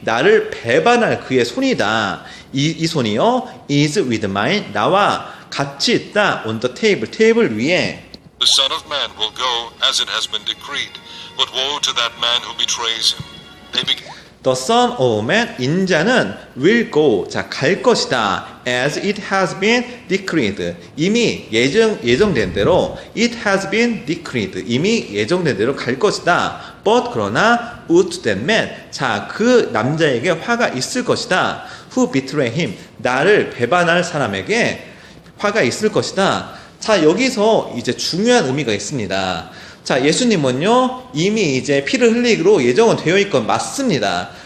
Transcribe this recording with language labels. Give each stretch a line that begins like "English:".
Korean: 나를 배반할 그의 손이다. 이 손이요,
English: is with mine,
Korean: 나와 같이 있다.
English: on the table,
Korean: 테이블 위에.
English: The Son of Man will go as it has been decreed, but woe to that man who betrays him. They began The Son of Man,
Korean: 인자는
English: will go, 자,
Korean: 갈 것이다.
English: As it has been decreed,
Korean: 이미 예정된 대로,
English: it has been decreed,
Korean: 이미 예정된 대로 갈 것이다. But 그러나
English: woe to that man,
Korean: 자, 그 남자에게 화가 있을 것이다.
English: Who betray him,
Korean: 나를 배반할 사람에게 화가 있을 것이다. 자, 여기서 이제 중요한 의미가 있습니다. 자, 예수님은요, 이미 이제 피를 흘리기로 예정은 되어 있건 맞습니다.